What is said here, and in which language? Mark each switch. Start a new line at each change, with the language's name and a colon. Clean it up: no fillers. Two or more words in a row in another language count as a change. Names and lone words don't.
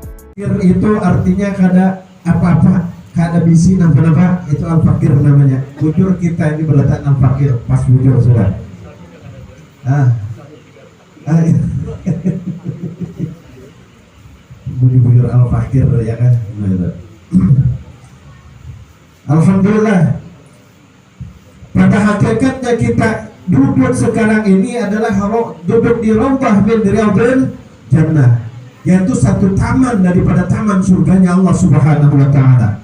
Banjar: Itu artinya kada apa-apa, kada bisi napa-napa, itu al-fakir namanya. Bujur kita ini berletak al-fakir, pas bujur sudah. Bujur al-fakir ya kan. Alhamdulillah.
Indonesian: Pada hakikatnya kita duduk sekarang ini adalah duduk di
Arabic: Raudhah min Riyadhil Jannah,
Indonesian: yaitu satu taman daripada taman surganya Allah
Arabic: Subhanahu wa taala.